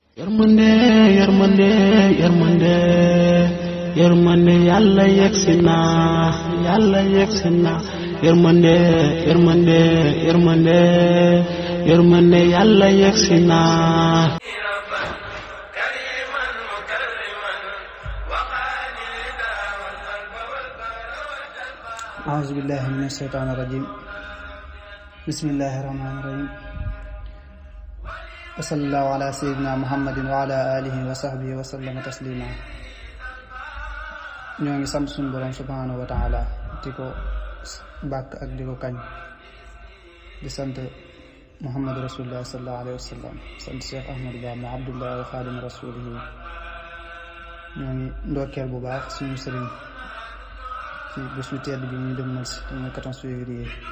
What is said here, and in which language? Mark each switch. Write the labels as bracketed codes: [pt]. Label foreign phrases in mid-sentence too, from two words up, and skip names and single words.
[wo] yërmande yërmande yërmande yërmande yàlla yegsi na yërmande yërmande yërmande yërmande yàlla yegsi na [ar] أعوذ بالله من الشيطان الرجيم بسم الله الرحمن الرحيم وصلى الله على سيدنا محمد وعلى آله وصحبه وسلم تسليما [wo] ñoo ngi sant suñu borom [ar] سبحانه وتعالى [wo] di ko bàkk ak di ko kañ di sant [ar] محمد رسول الله صلى الله عليه وسلم [wo] sant Cheikh Ahmadou Bamba [ar] عبد الله وخادم رسوله [wo] ñoo ngi ndokkeel bu baax suñu sëriñ ci bésu tedd bi ñuy demal si te mooy 14 février